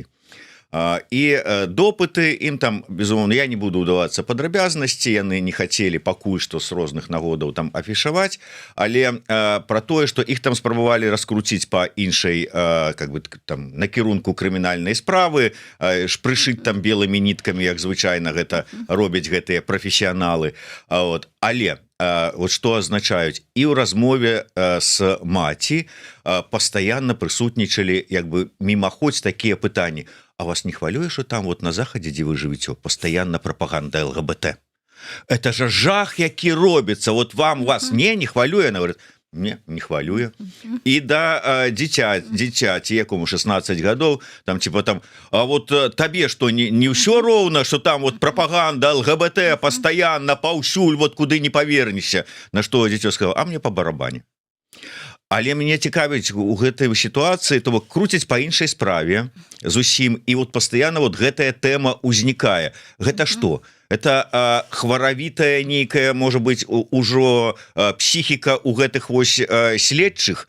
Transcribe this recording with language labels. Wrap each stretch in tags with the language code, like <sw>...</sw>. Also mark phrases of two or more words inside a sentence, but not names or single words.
<be>І допыты ім там, безумоўна, я не буду ўдавацца падрабязнасці, яны не хацелі пакуль што з розных нагодаў там афішаваць, але пра тое, што іх там спрабавалі раскруціць па іншай, как бы там накірунку крымінальнай справы, прышыць там белымі ніткамі, як звычайна гэта робяць гэтыя прафесіяналы. Але вот што азначаюць, і ў размове з маці пастаянна прысутнічалі як бы мімаходзь такія пытанні: а вас не хвалюе, что там вот на захадзе, дзе вы жывіце,</be> <ru>постоянно пропаганда ЛГБТ? Это же</ru> <be>жах, які робіцца. Вот вас не хвалюе?</be> <ru>Она говорит:</ru> <be>не хвалюе. І да дзіцяці, якому 16 гадоў, там типа там: а вот табе что, не ўсё роўна,</be> <ru>что там вот пропаганда ЛГБТ постоянно</ru> <be>паўсюль, вот куды не павернешся? На што дзіцё сказала: а мне по барабане. Але мяне цікавіць у гэтай сітуацыі, то круцяць па іншай справе зусім, і вот пастаянна вот гэтая тэма ўзнікае. Гэта што? Это хваравітая нейкая, можа быць, ужо псіхіка у гэтых вось следчых?</be>